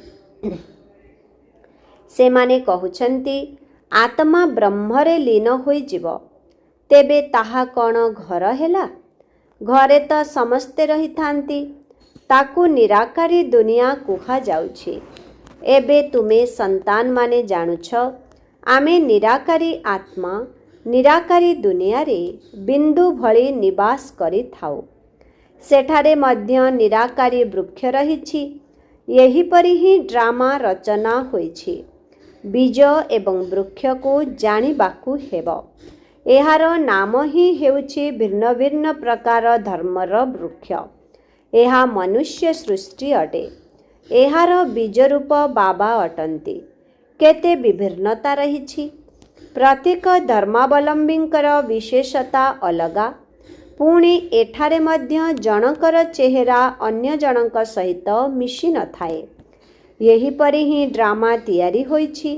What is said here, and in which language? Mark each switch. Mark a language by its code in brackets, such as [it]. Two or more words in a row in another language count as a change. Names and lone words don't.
[or] ସେମାନେ କହୁଛନ୍ତି ଆତ୍ମା ବ୍ରହ୍ମରେ ଲୀନ ହୋଇଯିବ। ତେବେ ତାହା କ'ଣ ଘର ହେଲା? ଘରେ ତ ସମସ୍ତେ ରହିଥାନ୍ତି। ତାକୁ ନିରାକାରୀ ଦୁନିଆ କୁହାଯାଉଛି। ଏବେ ତୁମେ ସନ୍ତାନମାନେ ଜାଣୁଛ, ଆମେ ନିରାକାରୀ ଆତ୍ମା ନିରାକାରୀ ଦୁନିଆ ରେ ବିନ୍ଦୁ ଭଳି ନିବାସ କରି ଥାଅ। ସେଠାରେ ମଧ୍ୟ ନିରାକାରୀ ବୃକ୍ଷ ରହିଛି। ଏହିପରି ହିଁ ଡ୍ରାମା ରଚନା ହୋଇଛି। ବୀଜ ଏବଂ ବୃକ୍ଷ କୁ ଜାଣିବାକୁ ହେବ। ଏହାର ନାମ ହିଁ ହେଉଛି ଭିନ୍ନ ଭିନ୍ନ ପ୍ରକାର ଧର୍ମର ବୃକ୍ଷ। ଏହା ମନୁଷ୍ୟ ସୃଷ୍ଟି ଅଟେ। ଏହାର ବୀଜ ରୂପ ବାବା ଅଟନ୍ତି। କେତେ ବିଭିନ୍ନତା ରହିଛି। ପ୍ରତ୍ୟେକ ଧର୍ମାବଲମ୍ବୀଙ୍କର ବିଶେଷତା ଅଲଗା। ପୁଣି ଏଠାରେ ମଧ୍ୟ ଜଣକର ଚେହେରା ଅନ୍ୟ ଜଣକ ସହିତ ମିଶି ନ ଥାଏ। ଏହିପରି ହିଁ ଡ୍ରାମା ତିଆରି ହୋଇଛି।